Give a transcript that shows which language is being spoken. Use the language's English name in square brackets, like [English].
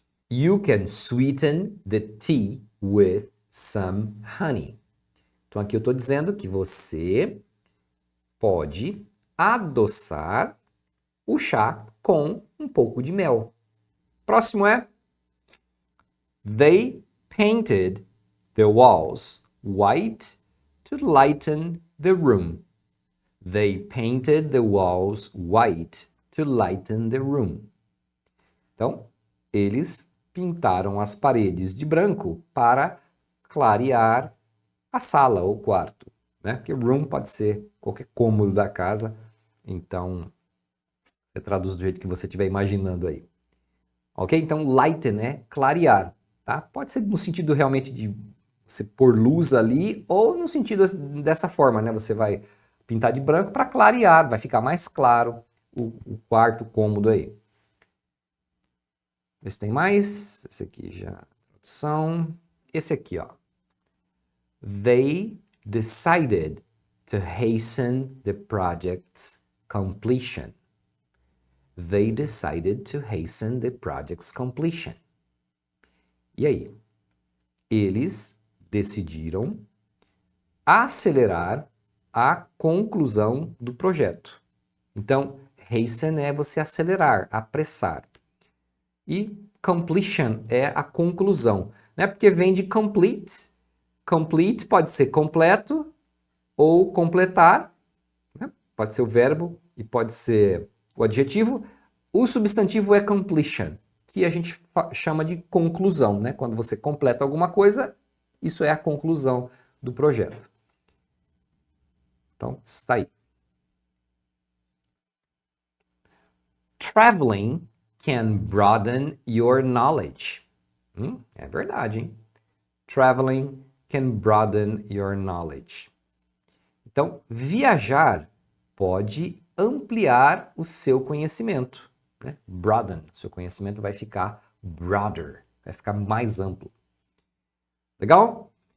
[English] You can sweeten the tea with some honey. [Portuguese] Então aqui eu estou dizendo que você pode adoçar o chá com um pouco de mel. Próximo é [English] They painted the walls white to lighten the room. They painted the walls white to lighten the room. [Portuguese] Então, eles pintaram as paredes de branco para clarear a sala ou quarto, né? Porque room pode ser qualquer cômodo da casa, então você traduz do jeito que você estiver imaginando aí. Ok? Então, lighten é clarear, tá? Pode ser no sentido realmente de você pôr luz ali, ou no sentido dessa forma, né? Você vai pintar de branco para clarear, vai ficar mais claro o quarto, o cômodo aí. Esse tem mais, esse aqui já, tradução. Esse aqui, ó. [English] They decided to hasten the project's completion. They decided to hasten the project's completion. [Portuguese] E aí? Eles decidiram acelerar a conclusão do projeto. Então, hasten é você acelerar, apressar. E completion é a conclusão, né? Porque vem de complete. Complete pode ser completo ou completar, né? Pode ser o verbo e pode ser o adjetivo. O substantivo é completion, que a gente chama de conclusão, né? Quando você completa alguma coisa, isso é a conclusão do projeto. Então, está aí. [English] Traveling can broaden your knowledge. [Portuguese] É verdade, hein? [English] Traveling can broaden your knowledge. [Portuguese] Então, viajar pode ampliar o seu conhecimento, né? Broaden, seu conhecimento vai ficar broader, vai ficar mais amplo. Legal?